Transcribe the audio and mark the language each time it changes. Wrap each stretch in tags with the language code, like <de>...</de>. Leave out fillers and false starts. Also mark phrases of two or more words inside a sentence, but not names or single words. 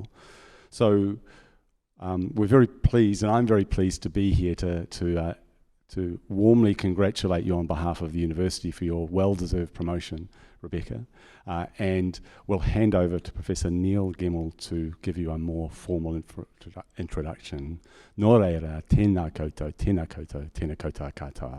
<en>So we're very pleased, and I'm very pleased to be here to warmly congratulate you on behalf of the university for your well-deserved promotion. Rebecca, and we'll hand over to Professor Neil Gemmell to give you a more formal introduction.</en> <mi>Nō reira, tēnā koutou, tēnā koutou, tēnā koutou katoa.</mi>